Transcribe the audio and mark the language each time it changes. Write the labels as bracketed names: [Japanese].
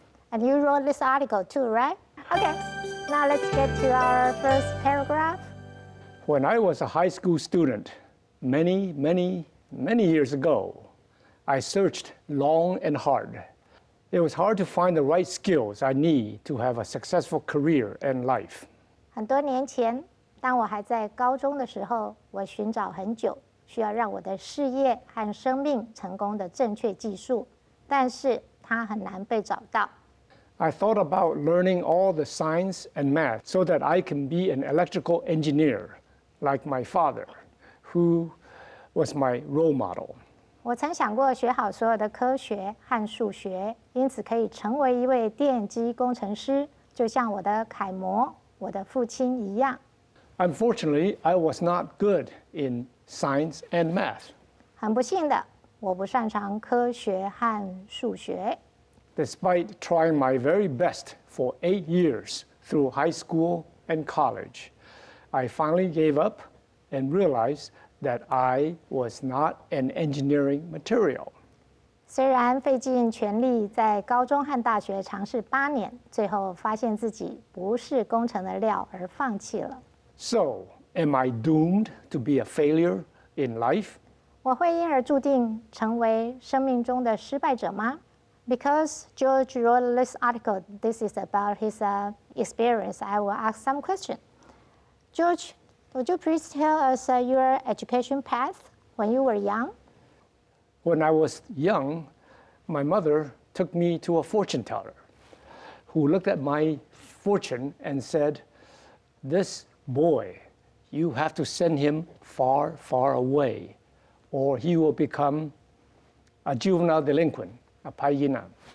[English] And you wrote this article too, right? Okay, now let's get to our first paragraph. When I was a high school student, many years ago, I searched long and hard. It was hard to find the right skills I need to have a successful career and life. [Chinese] 很多年前，当我还在高中的时候，我寻找很久，需要让我的事业和生命成功的正确技术，但是它很难被找到。 [English] I thought about learning all the science and math so that I can be an electrical engineer, like my father, who was my role model. [Chinese] 我曾想过学好所有的科学和数学，因此可以成为一位电机工程师，就像我的楷模，我的父亲一样。 [English] Unfortunately, I was not good in science and math. [Chinese] 很不幸的，我不擅长科学和数学。 [English] Despite trying my very best for 8 years through high school and college, I finally gave up and realized that I was not an engineering material. [Chinese] 虽然费尽全力在高中和大学尝试8年，最后发现自己不是工程的料而放弃了。 [English] So, am I doomed to be a failure in life? [Chinese] 我会因而注定成为生命中的失败者吗？ [English] Because George wrote this article, this is about his experience. I will ask some questions. George, would you please tell us your education path when you were young? When I was young, my mother took me to a fortune teller who looked at my fortune and said, "This boy, you have to send him far, far away, or he will become a juvenile delinquent, a paiyina."